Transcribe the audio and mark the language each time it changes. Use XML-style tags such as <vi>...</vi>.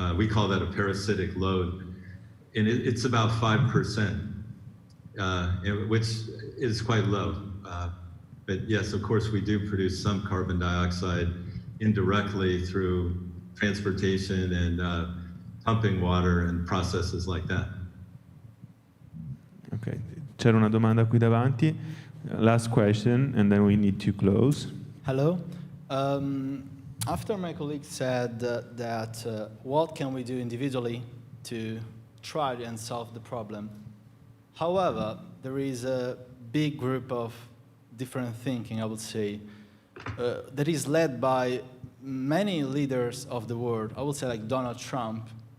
<en>We call that a parasitic load. And it's about 5%, which is quite low. But yes, of course, we do produce some carbon dioxide indirectly through transportation and pumping water and processes like that.</en> <it>Ok, c'era una domanda qui davanti.</it> <en>Last question, and then we need to close. Hello. After my colleague said that what can we do individually to try and solve the problem. However, there is a big group of different thinking, I would say, that is led by many leaders of the world, I would say like Donald Trump.</en>